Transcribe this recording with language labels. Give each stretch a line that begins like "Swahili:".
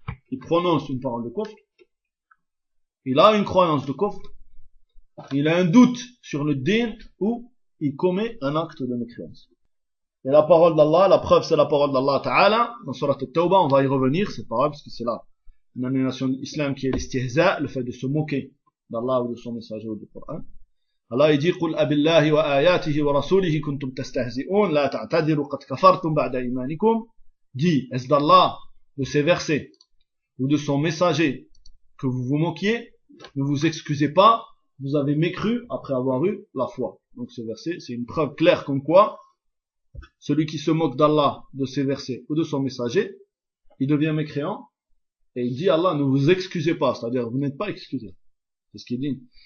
French: Il prononce une parole de kofre, il a une croyance de kofre, il a un doute sur le din, ou il commet un acte de mécréance. Et la parole d'Allah, la preuve, c'est la parole d'Allah Ta'ala, dans surat al-Tawba, on va y revenir, c'est pas grave, parce que c'est là une annulation de l'islam qui est l'istihza, le fait de se moquer d'Allah ou de son messager ou du Coran.
Arabic: Allah dit, قل أبالله وآياته ورسوله كنتم تستهزئون لا تعتذروا قد كفرتم بعد إيمانكم.
French: Dit, est-ce d'Allah, de ses versets, ou de son messager, que vous vous moquiez, ne vous excusez pas, vous avez mécru après avoir eu la foi. Donc ce verset, c'est une preuve claire comme quoi, celui qui se moque d'Allah, de ses versets, ou de son messager, il devient mécréant, et il dit, Allah, ne vous excusez pas, c'est-à-dire, vous n'êtes pas excusé. C'est ce qu'il dit.